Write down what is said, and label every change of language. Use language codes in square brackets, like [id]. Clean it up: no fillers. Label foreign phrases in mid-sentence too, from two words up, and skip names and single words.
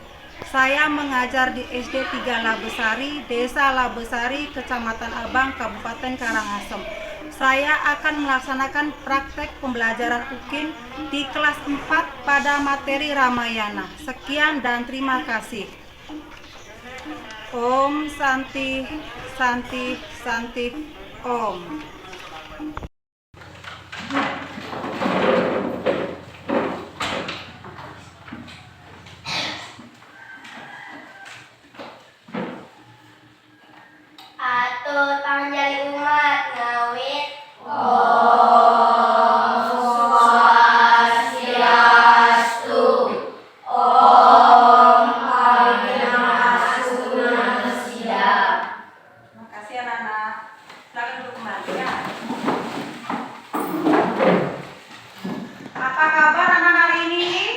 [id] Saya mengajar di SD 3 Labesari, Desa Labesari, Kecamatan Abang, Kabupaten Karangasem. Saya akan melaksanakan praktek pembelajaran UKIN di kelas 4 pada materi Ramayana. Sekian dan terima kasih. [sa] Om Santi Santi Santi Om. [ban] Atur pangjali umat ngawit [id] Makasih anak-anak. Silakan duduk kembali ya. Apa kabar anak-anak hari ini?